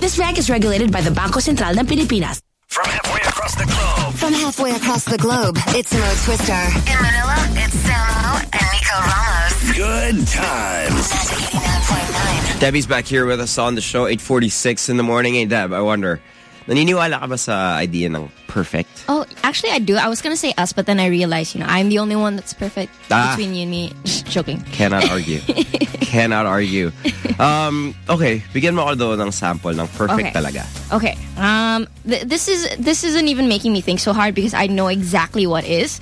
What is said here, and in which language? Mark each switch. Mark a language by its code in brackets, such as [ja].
[en] This bank is regulated by the Banco Central ng Pilipinas. From halfway across the globe. From halfway across the globe, it's Mo Twister. In Manila, it's Samo and Nico Ramos. Good times. Debbie's back here with us on the show, 8:46 in the morning. Hey, Deb, I wonder, [tl] Naniniwala ka ba sa idea ng perfect? [en] Oh, actually, I do. I was gonna say us, but then I realized, you know, I'm the only one that's perfect between you and me. Joking. Cannot argue. Cannot argue. [tl] Okay, bigyan mo ako doon ng sample ng perfect talaga. [en] Okay. This isn't even making me think so hard because I know exactly what is.